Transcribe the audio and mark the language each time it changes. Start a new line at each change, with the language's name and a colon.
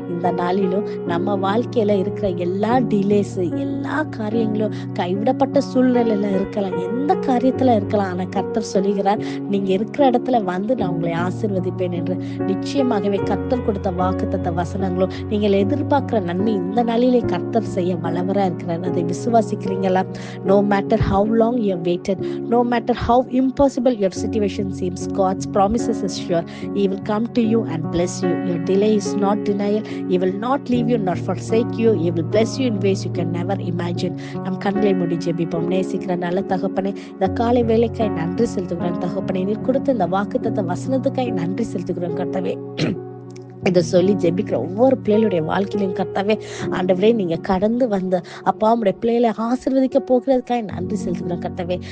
Tamil: இந்த நாளிலும் நம்ம வாழ்க்கையில இருக்கிற எல்லா டிலேஸ், எல்லா காரியங்களும் கைவிடப்பட்ட சூழ்நிலையில இருக்கலாம், எந்த காரியத்துல இருக்கலாம், ஆனா கர்த்தர் சொல்லுகிறார், நீங்க இருக்கிற இடத்துல நான் உங்களை ஆசீர்வதிப்பேன் என்று. நிச்சயமாகவே கர்த்தர் கொடுத்த வாக்குத்தத்த வசனங்களும் நீங்கள் எதிர்பார்க்கிற நன்மை இந்த நாளிலே கர்த்தர் செய்ய வல்லவரா இருக்கிறார். அதை விசுவாசிக்கிறீங்களா?
English: No matter how long you have waited, no matter how impossible your situation seems, God's promises is sure. He will come to you and bless you. Your delay is not denial. He will not leave you nor forsake you. He will bless you in ways you can never imagine.
Tamil: நம் கண்களை மூடி ஜெபிப்போம். நேசிக்கிற நல்ல தகப்பனே, இந்த காலை வேலைக்காய் நன்றி செலுத்துகிறேன் தகப்பனே. நீர் கொடுத்த இந்த வாக்குத்தத்த வசனத்துக்காய் நன்றி செலுத்துகிறேன் கர்த்தாவே. இதை சொல்லி ஜெபிக்கிற ஒவ்வொரு பிள்ளைகளுடைய வாழ்க்கையிலும் கர்த்தாவே, ஆண்டவரே நீங்க கடந்து அப்பா உடைய பிள்ளைகளை ஆசீர்வதிக்க போகிறதுக்காக நன்றி செலுத்துகிறேன் கர்த்தாவே.